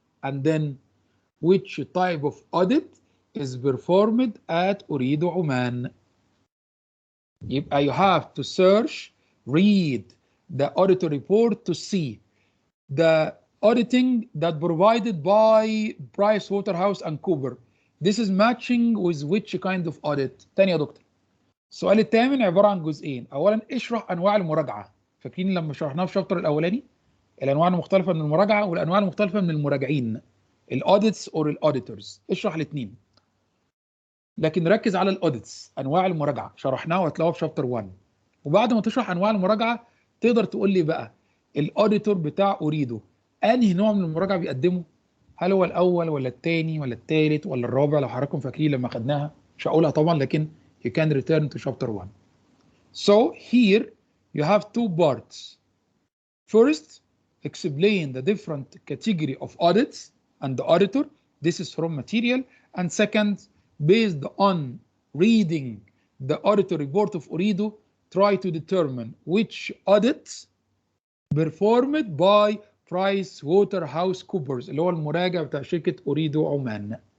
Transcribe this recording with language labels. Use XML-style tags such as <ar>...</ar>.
<en>And then which type of audit is performed at أريد عمان. يبقى you have to search, read the auditor report to see the auditing that provided by PricewaterhouseCoopers. This is matching with which kind of audit.</en> <ar>تاني يا دكتور. السؤال الثامن عبارة عن جزئين. أولا اشرح أنواع المراجعة. فاكرين لما شرحناه في الشابتر الأولاني؟ الأنواع المختلفة من المراجعة والأنواع المختلفة من المراجعين. الأوديتس أو الأوديتورز. اشرح الاثنين. لكن ركز على الأوديتس، أنواع المراجعة. شرحناه وهتلاقوه في شابتر 1. وبعد ما تشرح أنواع المراجعة تقدر تقول لي بقى الأوديتور بتاع أريده أنهي نوع من المراجعة بيقدمه؟ هل هو الأول ولا الثاني ولا الثالث ولا الرابع؟ لو حضراتكم فاكرين لما خدناها، مش هقولها طبعا، لكن</ar> <en>you can return to chapter 1. So here you have two parts. First, explain the different category of audits and the auditor. This is from material. And second, based on reading the auditor report of Ooredoo, try to determine which audit performed by PricewaterhouseCoopers</en> <ar>اللي هو المراجع بتاع شركة أوريدو عمان.</ar>